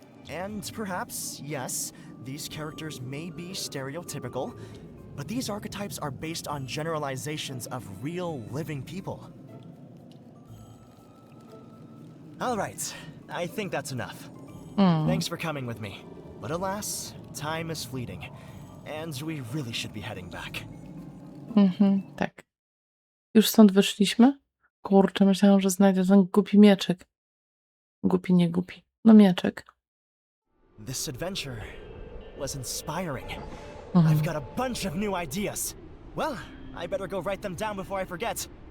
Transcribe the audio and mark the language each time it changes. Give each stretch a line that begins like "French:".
English: And perhaps, yes, these characters may be stereotypical, but these archetypes are based on generalizations of real living people. Alright, I think that's enough. Thanks for coming with me. But alas, time is fleeting, and we really should be heading back.
Polish: Tak. Już stąd wyszliśmy? Kurczę, myślałam, że znajdę ten głupi mieczek. Głupi, nie głupi. No mieczek.
English: This adventure was inspiring. I've got a bunch of new ideas. Well, I better go write them down before I forget.